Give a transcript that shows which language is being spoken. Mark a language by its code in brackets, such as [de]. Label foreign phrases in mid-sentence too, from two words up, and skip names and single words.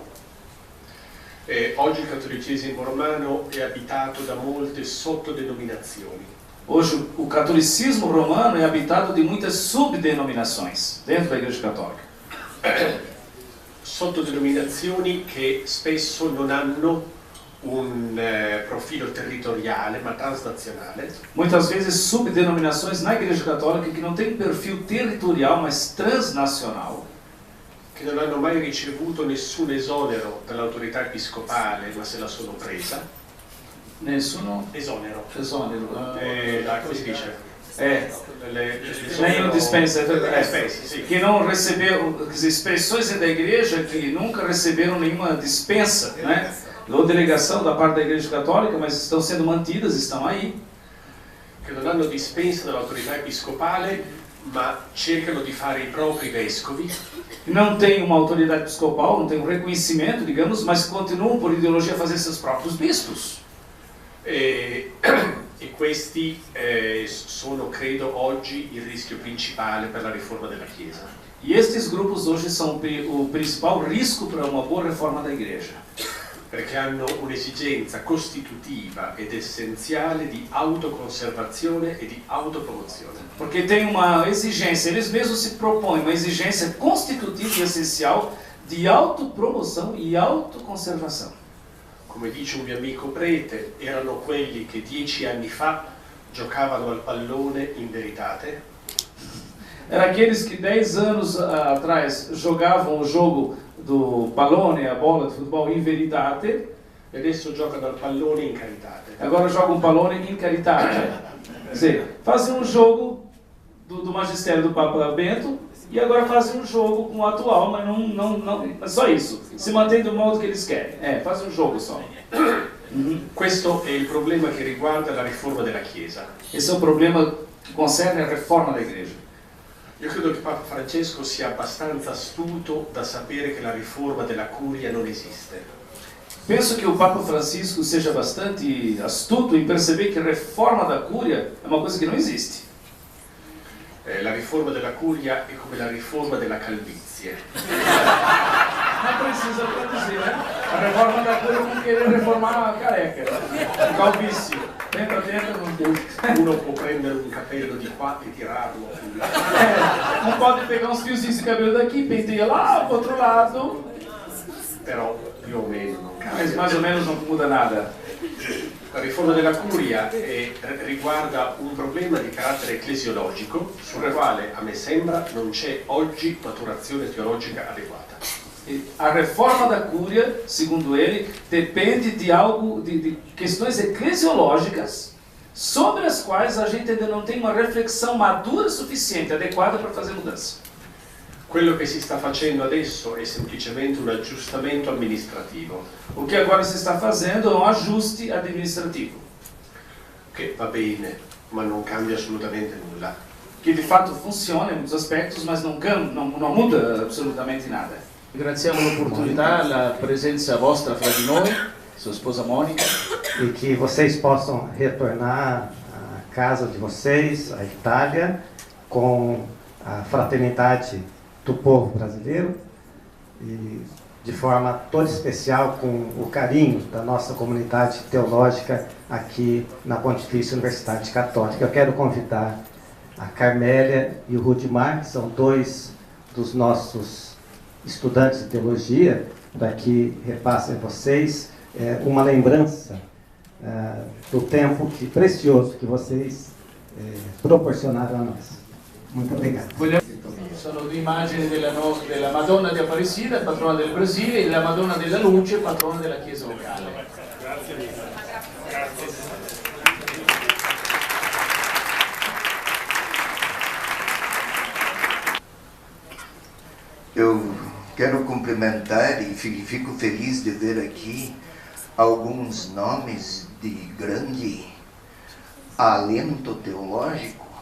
[it] oggi il cattolicesimo romano è abitato da molte sottodenominazioni. [pt] Hoje o catolicismo romano é habitado de muitas subdenominações dentro da Igreja Católica. [it] Sottodenominazioni che spesso non hanno un profilo territoriale ma transnazionale. [pt] Muitas vezes subdenominações na Igreja Católica que não tem perfil territorial, mas transnacional. [it] Che non hanno mai ricevuto nessun esonero dall'autorità episcopale, ma se la sono presa. Nessuno? Esonero. Esonero. Come si dice? [pt] Nenhum dispensa, [it] sì. [pt] Que não receberam, expressões da igreja que nunca receberam nenhuma dispensa, né? Ou delegação da parte da Igreja Católica, mas estão sendo mantidas, estão aí. [it] Che non hanno dispensa dall'autorità episcopale ma cercano di fare i propri vescovi. [pt] Não tem uma autoridade episcopal, não tem um reconhecimento, digamos, mas continuam por ideologia a fazer seus próprios bispos. [it] E questi sono, credo, oggi il rischio principale per la riforma della Chiesa. [pt] E estes grupos hoje são o principal risco para uma boa reforma da igreja. [it] Perché hanno un'esigenza costitutiva ed essenziale di autoconservazione e di autopromozione. [pt] Porque tem uma exigência, eles mesmos se propõem uma exigência constitutiva e essencial de autopromoção e autoconservação. [it] Come dice un mio amico prete, erano quelli che 10 anni fa giocavano al pallone [la] in veritate. [pt] Era aqueles que 10 anos atrás jogavam o jogo do pallone, a bola de futebol, [la] in veritate, [it] E adesso giocano al pallone [la] in caritate. [pt] agora jogam pallone [la] in caritate. [pt] Quer dizer, fazem um jogo do magistério do Papa Bento e agora fazem um jogo com o atual, mas não é só isso. Se mantém do modo que eles querem. Fazem um jogo só. [it] Questo è il problema che riguarda la riforma della Chiesa. [pt] Esse é o problema que concerne a reforma da igreja. [it] Io credo che Papa Francesco sia abbastanza astuto da sapere che la riforma della curia non esiste. [pt] Penso que o Papa Francisco seja bastante astuto em perceber que a reforma da cúria é uma coisa que não existe. [it] La riforma della curia è come la riforma della calvizie. [pt] Não precisa traduzir, né? A reforma da cúria é como querer reformar a careca. O calvície. Tenta, não. [it] Uno può prendere un capello di qua e tirarlo. [pt] Não pode pegar uns fiozinhos de cabelo daqui, penteia lá pro outro lado. [it] Però più o meno non [pt] Mas [it] cambia. [pt] mais ou menos não muda nada. [it] La riforma della curia riguarda un problema di carattere ecclesiologico sul quale, a me sembra, non c'è oggi maturazione teologica adeguata. [pt] A reforma da cúria, segundo ele, depende de algo, de questões eclesiológicas sobre as quais a gente ainda não tem uma reflexão madura suficiente, adequada para fazer mudança. [it] Quello che si sta facendo adesso è semplicemente un aggiustamento amministrativo, [pt] O que agora se está fazendo é um ajuste administrativo, [it] che va bene, ma non cambia assolutamente nulla. [pt] que de fato funciona em muitos aspectos, mas não muda absolutamente nada. [it] Ringraziamo l'opportunità, la presenza vostra fra di noi, [pt] sua esposa Mônica. E que vocês possam retornar à casa de vocês, à Itália, com a fraternidade do povo brasileiro e de forma toda especial com o carinho da nossa comunidade teológica aqui na Pontifícia Universidade Católica. Eu quero convidar a Carmélia e o Rudimar, que são dois dos nossos estudantes de teologia, para que repassem a vocês uma lembrança do tempo precioso que vocês proporcionaram a nós. Muito obrigado. [it] Sono due immagini della Madonna di Aparecida, patrona del Brasile, e la Madonna della Luce, patrona della Chiesa locale. [pt] Eu quero cumprimentar e fico feliz de ver aqui alguns nomes de grande alento teológico.